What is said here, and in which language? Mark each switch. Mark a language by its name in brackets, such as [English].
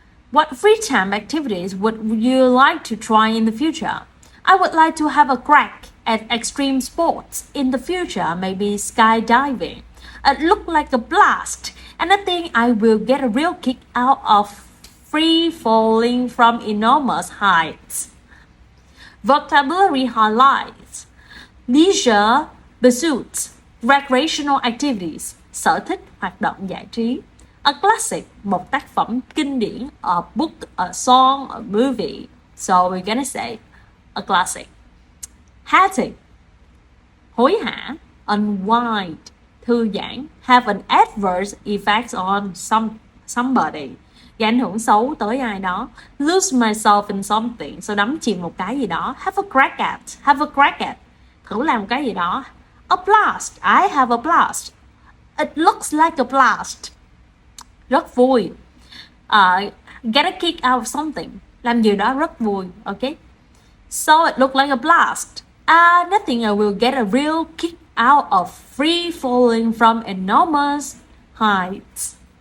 [English] What free time activities would you like to try in the future? I would like to have a crack at extreme sports in the future, maybe skydiving. It looked like a blast, and I think I will get a real kick out of free falling from enormous heights. Vocabulary highlights: leisure pursuits, recreational activities, [Vietnamese] sở thích, hoạt động giải trí. [English] A classic, [Vietnamese] một tác phẩm kinh điển, [English] a book, a song, a movie. So we're gonna say a classic. Hectic, [Vietnamese] hối hả. [English] Unwind, [Vietnamese] thư giãn. [English] Have an adverse effect on somebody, [Vietnamese] gây ảnh hưởng xấu tới ai đó. [English] Lose myself in something, [Vietnamese] so đắm chìm một cái gì đó. [English] Have a crack at, [Vietnamese] thử làm cái gì đó. [English] A blast, I have a blast. It looks like a blast, [Vietnamese] rất vui. [English] Get a kick out of something, [Vietnamese] làm gì đó rất vui. [English] Okay, so it looked like a blast. Nothing, I will get a real kick out of free falling from enormous heights.